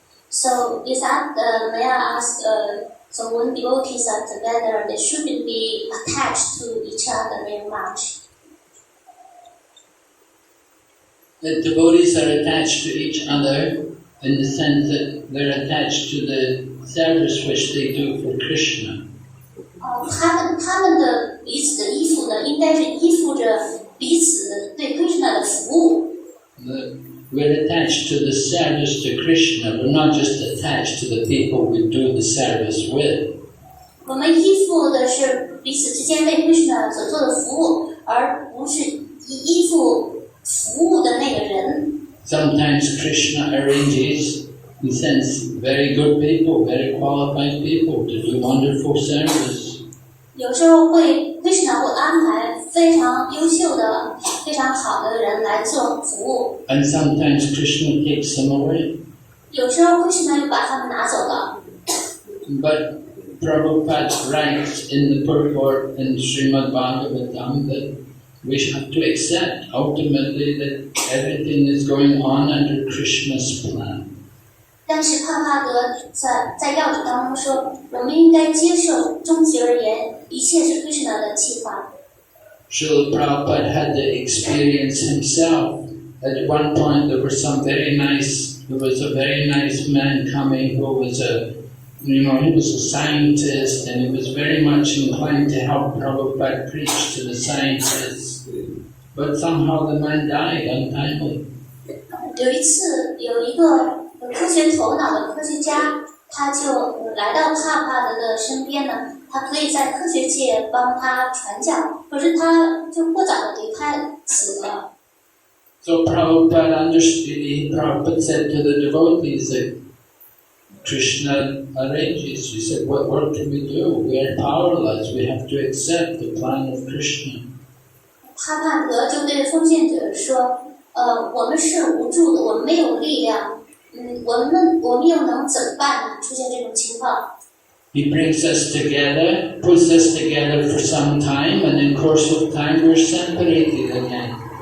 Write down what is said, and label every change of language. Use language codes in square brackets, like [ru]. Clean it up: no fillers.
[en] So is that, may I ask, so when devotees are together, they shouldn't be attached to each other very much. The devotees are attached to each other in the sense that they're attached to the service which they do for Krishna. [zh] 他们的彼此的依附呢，应该是依附着彼此对 Krishna 的服务。 [en] We're attached to the service to Krishna. We're not just attached to the people we do the service with. [zh] 我们依附的是彼此之间为 Krishna 所做的服务，而不是依附服务的那个人。 [en] Sometimes Krishna arranges, he sends very good people, very qualified people to do wonderful service. [zh] 有时候Krishna 会安排非常优秀的、非常好的人来做服务。 [en] And sometimes Krishna takes them away. [zh] 有时候 Krishna 又把他们拿走了。 [en] But Prabhupada writes in the purport in Srimad Bhagavatam that we have to accept ultimately that everything is going on under Krishna's plan. [zh] 但是帕帕德在要旨当中说，我们应该接受，终极而言，一切是 Krishna 的计划。 [en] Srila Prabhupada had the experience himself. At one point there was a very nice man coming who was he was a scientist and he was very much inclined to help Prabhupada preach to the scientists. But somehow the man died untimely. [zh] 有一次，有一个科学头脑的科学家，他就来到帕帕德的身边呢，他可以在科学界帮他传教，可是他就过早的离开，死了。 [en] So Prabhupada understood. Prabhupada said to the devotees that Krishna arranges. He said, what can we do? We are powerless. We have to accept the plan of Krishna. [zh] 帕帕德就对奉献者说，我们是无助的，我们没有力量。我们又能怎么办呢？出现这种情况。 [en] He brings us together, puts us together for some time, and in course of time we're separated again.